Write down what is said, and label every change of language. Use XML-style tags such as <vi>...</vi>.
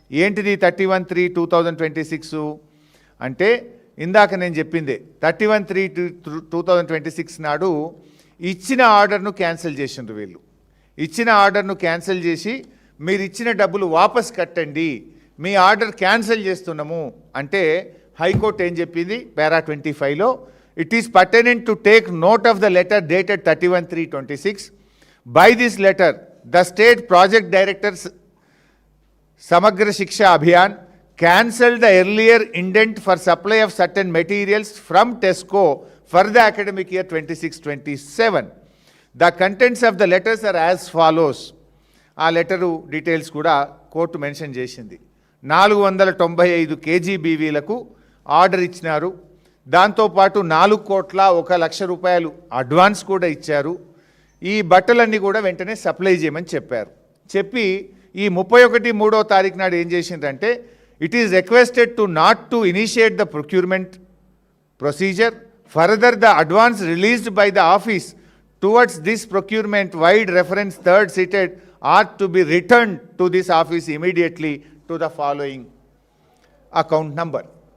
<te>ఏంటిది 31/3/2026 అంటే ఇందాక నేను చెప్పింది 31/3/2026 నాడు ఇచ్చిన ఆర్డర్ను క్యాన్సిల్ చేసిండ్రు వీళ్ళు. ఇచ్చిన ఆర్డర్ను క్యాన్సిల్ చేసి మీరు ఇచ్చిన డబ్బులు వాపస్ కట్టండి, మీ ఆర్డర్ క్యాన్సిల్ చేస్తున్నాము అంటే హైకోర్టు ఏం చెప్పింది పారా 25లో,</te> <en>It is pertinent to take note of the letter dated 31/3/26. By this letter, the state project directors Samagra Shiksha Abhiyan cancelled the earlier indent for supply of certain materials from TESCO for the academic year 26-27. The contents of the letters are as follows.</en> <te>ఆ letter details కూడా court mention చేసింది. 495 KGBVలకు order ఇచ్చినారు. దాంతోపాటు 4,01,00,000 రూపాయలు advance కూడా ఇచ్చారు. ఈ బట్టలన్నీ కూడా వెంటనే సప్లై చేయమని చెప్పారు. చెప్పి ఈ 31/3 తారీఖు నాడు ఏం చేసిందంటే,</te> <en>It is requested to not to initiate the procurement procedure further the advance released by the office towards this procurement vide reference third cited are to be return to this office immediately to the following account number.</en>